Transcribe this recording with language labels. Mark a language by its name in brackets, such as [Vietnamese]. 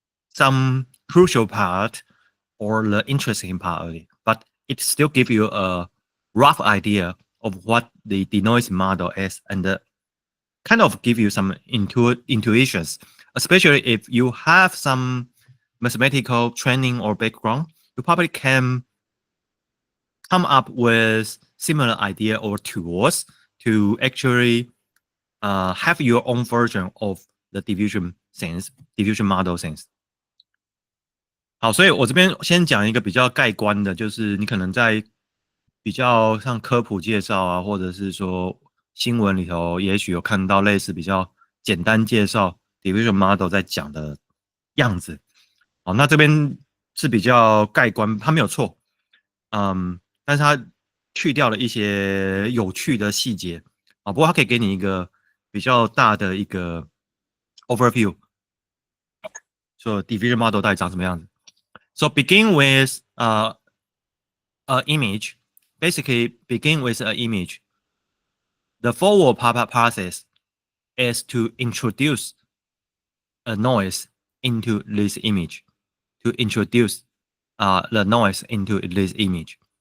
[English] some crucial part or the interesting part, but it still give you a rough idea of what the denoise model is, and kind of give you some intuitions, especially if you have some mathematical training or background. You probably can come up with similar idea or tools to actually have your own version of the diffusion model sense. [Chinese] 好，所以我这边先讲一个比较概观的，就是你可能在比较像科普介绍啊，或者是说新闻里头，也许有看到类似比较简单介绍 diffusion model 在讲的样子。好，那这边是比较概观，它没有错，但是它去掉了一些有趣的细节啊，不过它可以给你一个比较大的一个 overview， 说 diffusion model 到底长什么样子。 [English] So begin with an image. Basically, begin with an image. The forward process is to introduce a noise into this image. To introduce the noise into this image.